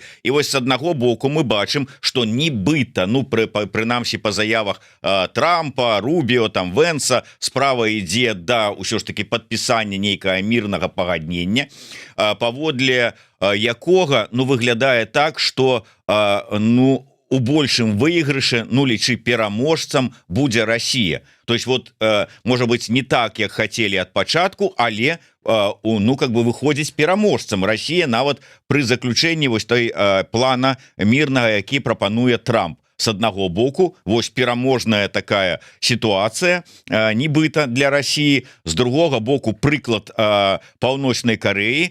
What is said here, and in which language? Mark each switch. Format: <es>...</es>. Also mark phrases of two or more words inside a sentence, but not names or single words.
<be>І вось з аднаго боку мы бачым, што нібыта, ну прынамсі па заявах Трампа, Рубіо, там Венса, справа ідзе да ўсё ж таки падпісання нейкага мірнага пагаднення, паводле якога, ну, выглядае так, што ну у большым выйгрыше, ну лічы пераможцам, будзе Россия.</be> <ru>То есть вот</ru> <be>можа быть не так, як хотели ад пачатку, але ну</be> <ru>как бы</ru> <be>выходзіць пераможцам Россия нават пры заключэнні вось той плана мірнага, які прапануе Трамп. с аднаго боку вось пераможная такая сітуацыя нібыта для России, з другога боку прыклад Паўночнай Карэі.</be>